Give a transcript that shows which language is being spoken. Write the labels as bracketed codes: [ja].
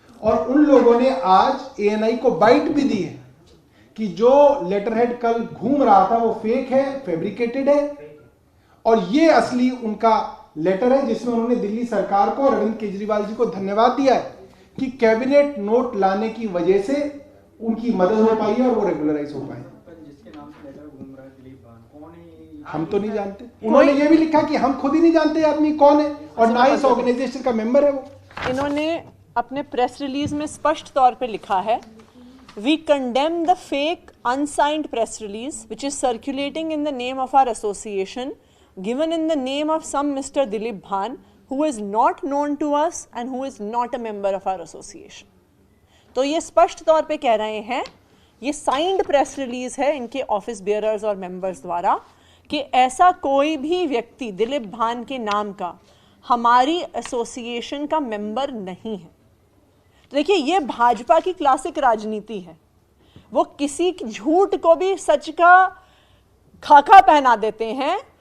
[hi] और उन लोगों ने आज एएनआई को बाइट भी दी है कि जो लेटर हेड कल घूम रहा था वो फेक है, फैब्रिकेटेड है, और ये असली उनका लेटर है जिसमें उन्होंने दिल्ली सरकार को और अरविंद केजरीवाल जी को धन्यवाद दिया है कि कैबिनेट नोट लाने की वजह से उनकी मदद हो पाई है और वो रेगुलराइज हो पाए। जिसके नाम से लेटर घूम रहा है दिलीप भान, कौन है? हम तो नहीं जानते। उन्होंने ये भी लिखा कि हम खुद ही नहीं जानते आदमी कौन है और ना इस ऑर्गेनाइजेशन का मेंबर है वो। इन्होंने अपने प्रेस रिलीज में स्पष्ट तौर पे लिखा है, [en] We condemn the fake unsigned press release which is circulating in the name of our association, given in the name of some Mr. Dilip Bhan, who is not known to us and who is not a member of our association. [hi] तो ये स्पष्ट तौर पे कह रहे हैं, ये signed press release है इनके ऑफिस बेयरर्स और मेंबर्स द्वारा कि ऐसा कोई भी व्यक्ति दिलीप भान के नाम का हमारी एसोसिएशन का मेंबर नहीं है। तो देखिए, ये भाजपा की क्लासिक राजनीति है। वो किसी झूठ को भी सच का खाका पहना देते हैं।